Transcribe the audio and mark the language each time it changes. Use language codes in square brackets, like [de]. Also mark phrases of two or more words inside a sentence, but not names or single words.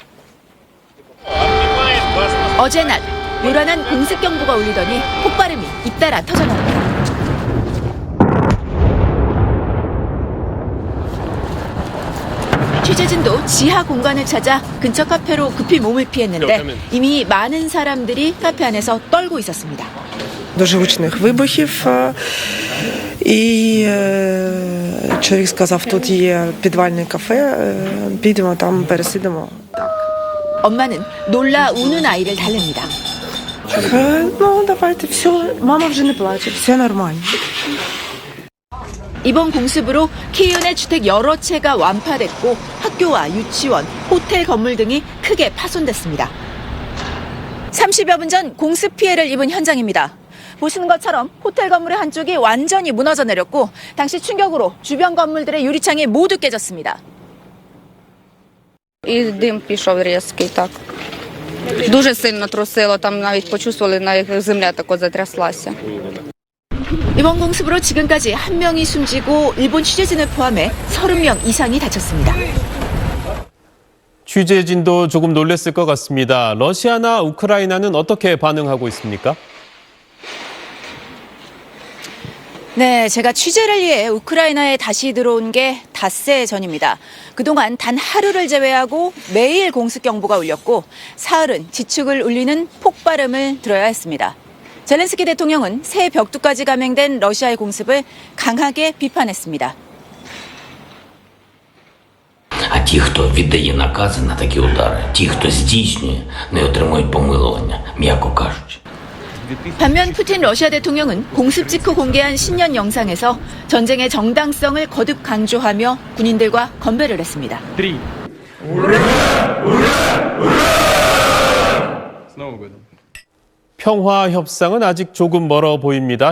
[ko] 어제 날 요란한 공습 경보가 울리더니 폭발음이 잇따라 터져나옵니다. 취재진도 지하 공간을 찾아 근처 카페로 급히 몸을 피했는데 이미 많은 사람들이 카페 안에서 떨고 있었습니다. [uk] Дуже гучних вибухів, і чоловік сказав, тут є підвальне кафе, підемо там пересидимо. [ko] 엄마는 놀라 우는 아이를 달랩니다. [uk] Ну, давайте, все, мама вже не плаче, все нормально. [ko] 이번 공습으로 키이우 내 주택 여러 채가 완파됐고 학교와 유치원, 호텔 건물 등이 크게 파손됐습니다. 30여 분 전 공습 피해를 입은 현장입니다. 보시는 것처럼 호텔 건물의 한쪽이 완전히 무너져 내렸고 당시 충격으로 주변 건물들의 유리창이 모두 깨졌습니다. [uk] І дим пішов різкий, так. Дуже сильно трусило, там навіть почувствували, як земля тако затряслася. [ko] 이번 공습으로 지금까지 1명이 숨지고 일본 취재진을 포함해 30명 이상이 다쳤습니다. 취재진도 조금 놀랐을 것 같습니다. 러시아나 우크라이나는 어떻게 반응하고 있습니까? 네, 제가 취재를 위해 우크라이나에 다시 들어온 게 닷새 전입니다. 그동안 단 하루를 제외하고 매일 공습 경보가 울렸고 사흘은 지축을 울리는 폭발음을 들어야 했습니다. 젤렌스키 대통령은 새 벽두까지 감행된 러시아의 공습을 강하게 비판했습니다. [uk] А ті, хто віддає накази на такі удари, ті, хто здійснює, не отримують помилування, м'яко кажучи. [ko] 반면 푸틴 러시아 대통령은 공습 직후 공개한 신년 영상에서 전쟁의 정당성을 거듭 강조하며 군인들과 건배를 했습니다. 평화 협상은 아직 조금 멀어 보입니다.